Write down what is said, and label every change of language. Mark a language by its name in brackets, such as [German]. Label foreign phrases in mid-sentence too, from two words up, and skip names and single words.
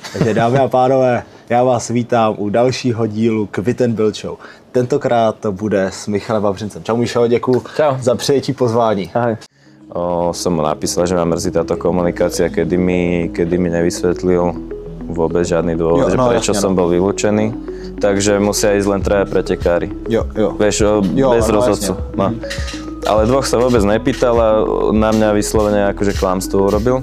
[Czech] Takže dámy a pánové, já vás vítám u dalšího dílu Quit and Build Show. Tentokrát to bude s Michalem Vavřincem. Čau Mišo, děkuju za přijetí pozvání. Ahoj. [Slovak] Som mu napísal, že ma mrzí táto komunikácia, kedy mi nevysvetlil vôbec žiadny dôvod, že prečo som bol vylúčený. Takže musia ísť len traja pretekári. Vieš, bez rozhodcu. No. Ale dvoch sa vôbec nepýtal a na mňa vyslovene akože klamstvo urobil.